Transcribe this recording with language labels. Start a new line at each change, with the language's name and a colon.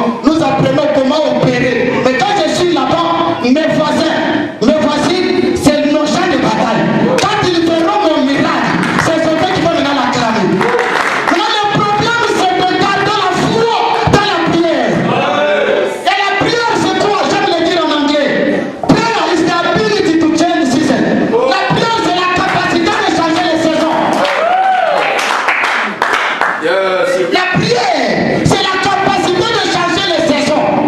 French: Nous apprenons comment opérer. Mais quand je suis là-bas, mes voisins, mes voisines, c'est nos champs de bataille. Quand ils verront mon miracle, c'est ce qui va venir l'acclamer. Maintenant, le problème, c'est de garder la foi dans la prière. Et la prière, c'est quoi? J'aime le dire en anglais.
English: Prayer is the ability to change season.
French: La prière, c'est la capacité de changer les saisons.
English: Yes.
French: La prière, c'est la capacité de changer les saisons.